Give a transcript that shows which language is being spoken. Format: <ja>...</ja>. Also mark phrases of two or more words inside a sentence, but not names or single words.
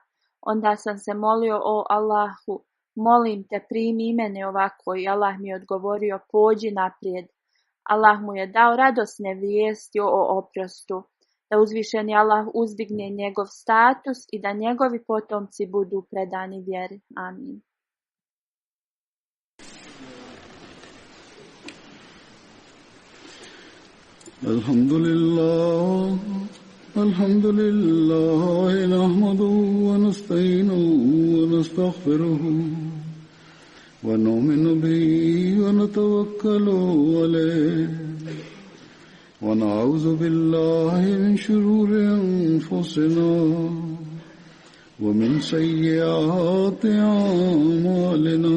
<bs>Onda sam se molio, o Allahu, molim te, primi mene ovako, i Allah mi je odgovorio, pođi naprijed. Allah mu je dao radosne vijesti o oprostu, da uzvišeni Allah uzdigne njegov status i da njegovi potomci budu predani vjeri. Amin.</bs> <ar>الحمد لله، نحمده و نستعينه و نستغفره و نؤمن به و نتوكل عليه و نعوذ بالله من شرور أنفسنا و من سيئات أعمالنا.</ar>